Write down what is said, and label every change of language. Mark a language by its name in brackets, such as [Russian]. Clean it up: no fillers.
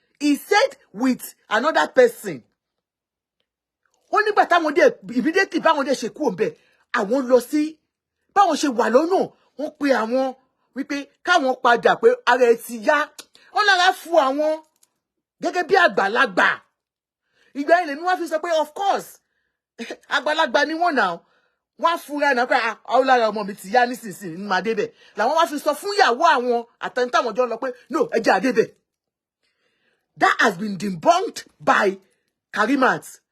[English] He said with another person. [Yoruba] Wọ́n nígbà táwọn dẹ̀ immediately báwọn dẹ̀ ṣe kú ńbẹ̀, àwọn lọ sí báwọn ṣe wà lọ́nà, wọ́n pe àwọn wípé káwọn padà pé ara ẹ̀ ti yá. Wọ́n lára fún àwọn. gẹ́gẹ́ bí àgbàlagbà ìgbà yẹn lèmi wá fi sọ pé of course àgbàlagbà ni wọ́n náà wọ́n fúnra náà pé àwọn lára ọmọ mi ti yá nísinsìnyí ní máa débẹ̀ làwọn wá fi sọ fún ìyàwó àwọn àtẹnitàwọn jọ lọ pé no ẹ jẹ́ àdébẹ̀. [English] That has been debunked by Karimat.